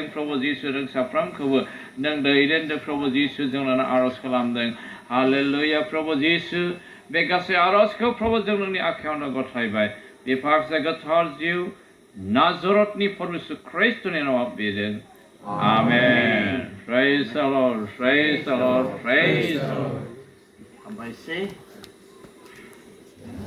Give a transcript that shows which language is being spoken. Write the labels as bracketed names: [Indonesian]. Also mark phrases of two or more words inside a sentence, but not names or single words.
[Bodo] प्रभु जिसु नों साफ्रोमखौबो नों दैदेनदों प्रभु जिसु जों नोंनाव आरज खालामदों हालेलुया प्रभु जिसु बे गासै आरजखौ प्रभु जों नोंनि आखायावनो गथायबाय बे फारसे गोथार जिउ नाजरतनि प्रभु ख्रिस्टनि नामाव बिदों आमेन [English] praise the Lord praise the Lord praise the Lord